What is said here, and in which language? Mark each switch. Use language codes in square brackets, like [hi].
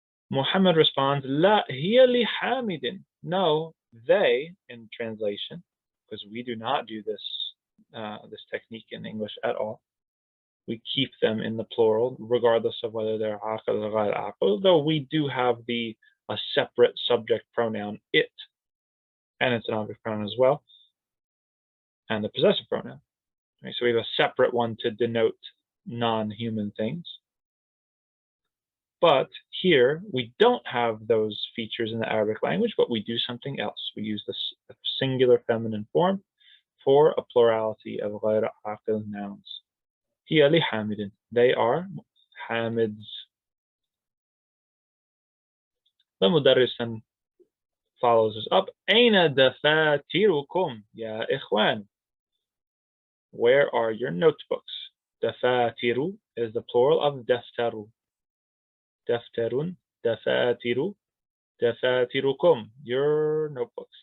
[en] Muhammad responds, [ar] لا هي لحامد. [en] No, they, in translation, because we do not do this technique in English at all. We keep them in the plural, regardless of whether they're aqil or غير aqil, though we do have a separate subject pronoun, it, and it's an object pronoun as well, and the possessive pronoun. Right? So we have a separate one to denote non-human things. But here, we don't have those features in the Arabic language, but we do something else. We use the singular feminine form for a plurality of غير عاقل nouns. [ar] هي لحامد. [en] They are Hamid's. The مدرس follows us up. [ar] أين دفاتركم يا إخوان? [en] Where are your notebooks? دفاتر is the plural of دفتر. [ar] دفتر, دفاتر, دفاتركم, [en] your notebooks.